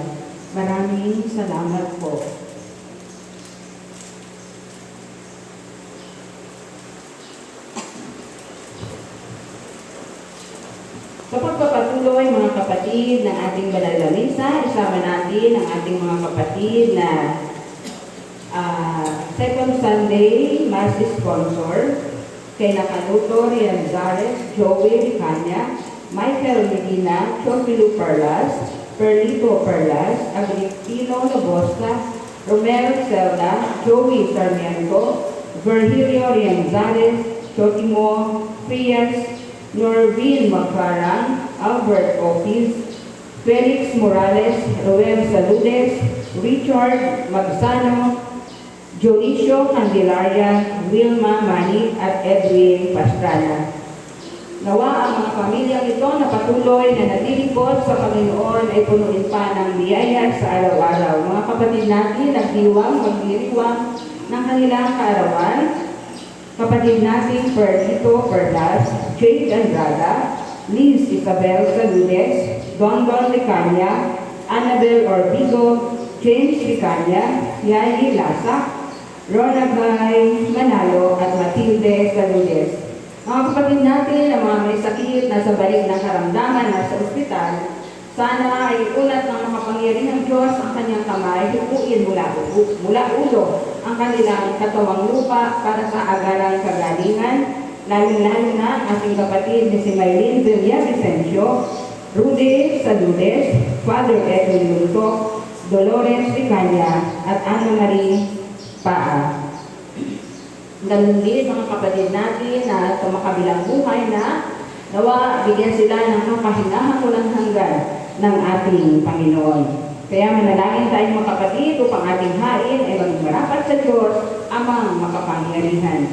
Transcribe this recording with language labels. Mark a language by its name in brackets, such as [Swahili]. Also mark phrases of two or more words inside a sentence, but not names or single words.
[Filipino] Maraming salamat po. Sa pagpapatuloy mga kapatid ng ating banal na misa, isama natin ang ating mga kapatid na [English] Second Sunday Mass sponsor kay Nakaluto Rianzares, Joey Ricanya, Michael [Filipino] Medina, Chopilo Perlas, Perlito Perlas, Agripino Labosta, Romero Zelda, Joey Sarmiento, Virgilio Rianzares, Chotimo Frias, Norvin Macarang, Albert Opis, Felix Morales, Roel Saludes, Richard Magsano, Jonicio Candelaria, Wilma Mani at Edwin Pastrana. Nawa ang mga pamilyang ito na patuloy na naglilingkod sa Panginoon ay punuin pa ng biyaya sa araw-araw. Mga kapatid natin magdiriwang ng kanilang kaarawan. Kapatid natin Perlito Perlas, Jade Andrada, Liz Isabel Saludes, Don Ricanya, Annabel Orbigo, James Ricanya, Yayi Lasak, Ronagay Manalo at Matilde Saludes. Mga kapatid natin na mga may sakit na sa balik ng karamdaman na sa ospital, sana ay ulat ng makapangyarihang Diyos ang kanyang kamay, hipuin mula ulo ang kanilang katawang lupa para sa agarang kagalingan, lalo-lalo na ang ating kapatid ni si Maylene Villavicencio, Rudy Saludes, Father Edwin Luntok, Dolores Ricanya at Ana Marie Paa. Ganun din mga kapatid natin na sa makabilang buhay na nawa bigyan sila ng makahinahang walang hanggan ng ating Panginoon. Kaya manalangin tayo mga kapatid upang ating hain ay maging marapat sa Diyos amang makapangyarihan.